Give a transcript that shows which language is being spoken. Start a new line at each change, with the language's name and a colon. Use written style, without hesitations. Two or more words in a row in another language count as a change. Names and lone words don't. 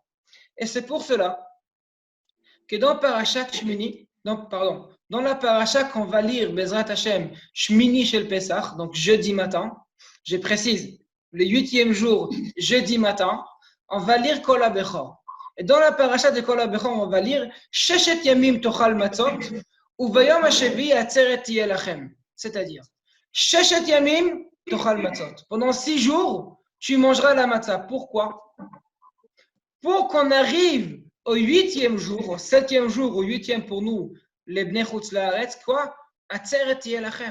French: Et c'est pour cela que dans Parashat Shmini, dans la Parashat qu'on va lire,
Hebrew: בעזרת השם, שמיני של פסח,
French: donc jeudi matin, je précise, le 8e jour, jeudi matin, on va lire Kol HaBechor. Et dans la Parashat de Kol HaBechor, on va lire
Hebrew: ששת ימים תאכל מצות וביום השביעי עצרת יה לכם.
French: C'est-à-dire,
Hebrew: ששת ימים תאכל מצות.
French: Pendant 6 jours, tu mangeras la matzah. Pourquoi? Pour qu'on arrive au 8e jour, au 7e jour, au 8e pour nous, les
Hebrew: בני חוץ לארץ,
French: quoi?
Hebrew: עצרת יה לכם.